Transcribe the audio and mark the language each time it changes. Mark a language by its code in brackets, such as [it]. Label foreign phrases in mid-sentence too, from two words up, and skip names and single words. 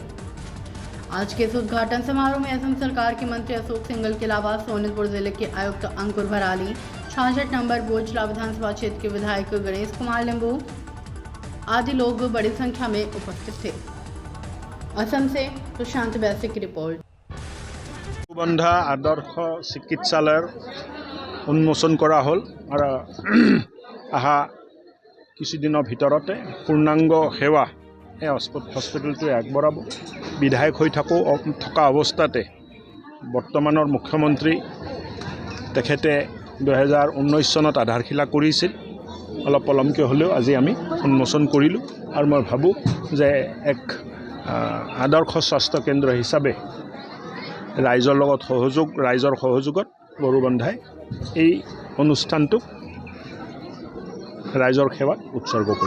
[hi] आज के इस उद्घाटन समारोह में असम सरकार के मंत्री अशोक सिंघल के अलावा सोनितपुर जिले के आयुक्त अंकुर भराली, 66 नंबर बोचला विधानसभा क्षेत्र के विधायक गणेश कुमार लिंबू आदि लोग बड़ी संख्या में उपस्थित थे। असम से प्रशांत वैश्य की रिपोर्ट। [as] গৰুবন্ধা আদৰ্শ চিকিৎসালয় উন্মোচন কৰা হ'ল আৰু অহা किछुदिনৰ ভিতৰতে পূৰ্ণাংগ সেৱা এই হস্পিটেলটো আগবঢ়াব। বিধায়ক হৈ থকা অৱস্থাতে বৰ্তমানৰ মুখ্যমন্ত্ৰী তেখেতে 2019 চনত আধাৰশিলা কৰিছিল। অলপ পলমকৈ হ'লেও আজি আমি উন্মোচন কৰিলোঁ আৰু মই ভাবোঁ যে এক আদৰ্শ স্বাস্থ্য কেন্দ্ৰ হিচাপে ৰাইজৰ লগত ৰাইজৰ সহযোগত গৰুবন্ধাই এই অনুষ্ঠানটোক ৰাইজৰ সেৱাত উৎসৰ্গ কৰিব।